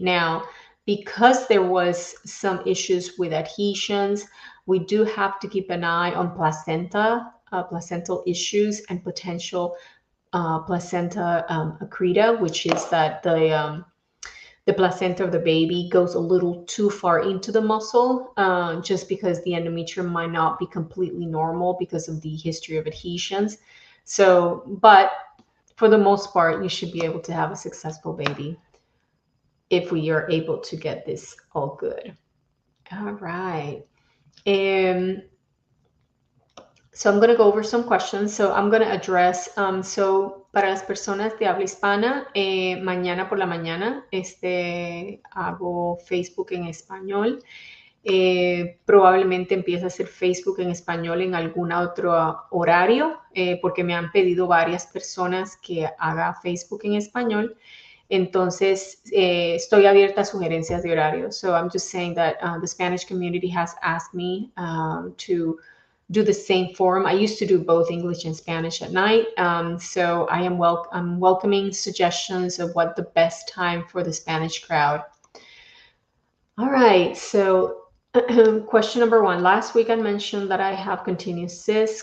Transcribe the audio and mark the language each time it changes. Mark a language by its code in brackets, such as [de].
[en] Now, because there was some issues with adhesions, we do have to keep an eye on placental issues and potential placenta accreta, which is that the placenta of the baby goes a little too far into the muscle, just because the endometrium might not be completely normal because of the history of adhesions. So, but for the most part, you should be able to have a successful baby if we are able to get this all good. All right. So I'm going to go over some questions. So I'm going to address, so [es] para las personas de habla hispana, mañana por la mañana, hago Facebook en español. Probablemente empiece a hacer Facebook en español en algún otro horario, porque me han pedido varias personas que haga Facebook en español. Entonces, estoy abierta a sugerencias de horario. [en] So I'm just saying that the Spanish community has asked me to do the same forum. I used to do both English and Spanish at night. So I'm welcoming suggestions of what the best time for the Spanish crowd. All right, so question number one. Last week I mentioned that I have continuous cysts.